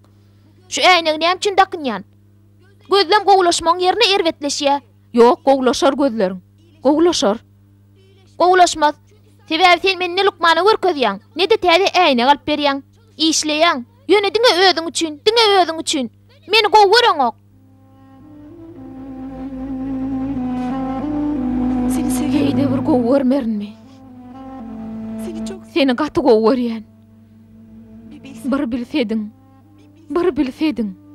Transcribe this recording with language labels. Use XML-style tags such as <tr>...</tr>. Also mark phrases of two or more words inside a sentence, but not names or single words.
<tk>Şu äýnek näme üçin dakynýan? Gözlem gowlaşmaň ýerine erwetleşýär. Ýok, gowlaşar gözlerim. Gowlaşar. Gowlaşmaz. Sebäbi sen meni lukmany görkezýäň, ne de täze äýnek alyp berýäň. İşleýäň. Ýönediňe özüň üçin, diňe özüň üçin. Meni gowy görenok.</tk> <tr>Seni seviyorum.</tr> <tk>Heyde bir gowy görmerinmi?</tk> <tr>Seni çok</tr> <tk>Seni gaty gowy görýän. bir bilsin. Bir bilsediň. Bir bilsediň.</tk>